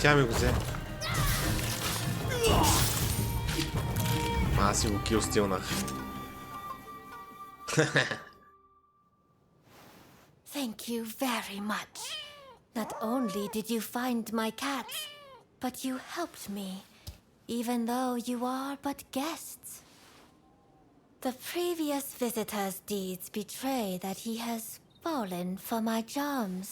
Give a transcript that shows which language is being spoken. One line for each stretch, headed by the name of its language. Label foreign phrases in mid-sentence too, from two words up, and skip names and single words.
Bulgarian: Тя ми го взе. Аз си го килстилнах.
English: Thank you very much. Not only did you find my cats, but you helped me, even though you are but guests. The previous visitor's deeds betray that he has fallen for my charms.